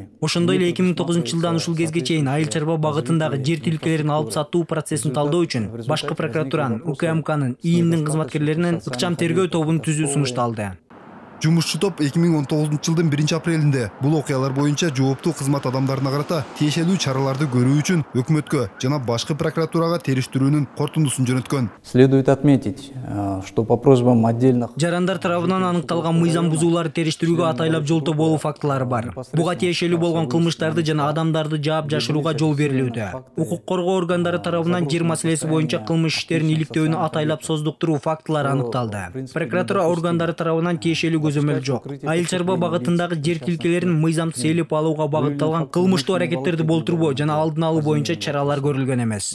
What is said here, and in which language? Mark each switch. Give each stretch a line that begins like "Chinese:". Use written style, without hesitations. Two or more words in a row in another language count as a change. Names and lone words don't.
Kyrgyz: Ошондой эле 2009 жылдан ушул кезге чейин айыл чарба багытындагы жер тилкелерин алып сатуу процессин талдоо үчүн башкы прокуратуранын УКМКнын ИИМдин кызматкерлеринин ыкчам тергөө тобун түзүү сунушталды. Жумушчу топ 2019 жылдын 1 апрелинде бул окуялар боюнча жооптуу кызмат адамдарына карата тиешелүү чараларды көрүү үчүн өкмөткө жана башкы прокуратурага териштирүүнүн корутундусун жөнөткөн.
Russian: Следует отметить, что по просьбам отдельных
Kyrgyz: жарандар тарабынан аныкталган мыйзам бузууларды териштирүүгө атайлап жолтоо болуу фактылары бар. Буга тиешелүү болгон кылмыштарды жана адамдарды жаап жашырууга жол берилүүдө. Укук коргоо органдары тарабынан жер маселеси боюнча кылмыш иштерин иликтөөнү атайлап создуктуруу фактылары аныкталды. Прокуратура органдары тарабынан тиешелүү көзөмөл жок. Айыл чарба багытындагы жер тилкелерин мыйзамсыз ээлеп алууга багытталган кылмыштуу аракеттерди болтурбоо жана алдын алуу боюнча чаралар көрүлгөн эмес.